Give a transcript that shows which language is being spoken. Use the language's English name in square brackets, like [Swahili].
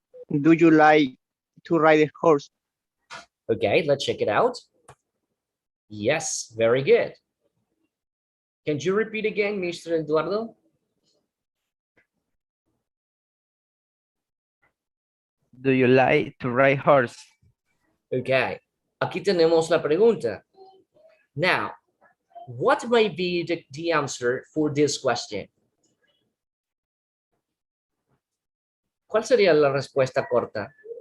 [English] Do you like to ride a horse? Okay, let's check it out. Yes, very good. Can you repeat again, Mr. Eduardo? Do you like to ride horse? [Spanish] Okay, aquí tenemos la pregunta. [English] Now, what might be the answer for this question? [Spanish] ¿Cuál sería la respuesta corta?